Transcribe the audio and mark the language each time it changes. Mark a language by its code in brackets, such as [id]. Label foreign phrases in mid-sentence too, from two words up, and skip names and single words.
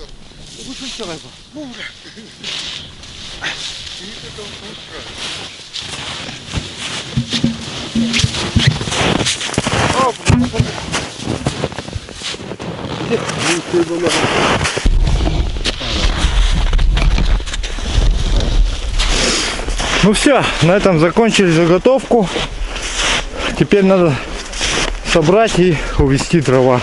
[tr] Bu kuş çıkar bu. Bu. İyi de kuş burada. Hop. [ru] Ну все, на этом закончили заготовку. Теперь надо собрать и увезти дрова.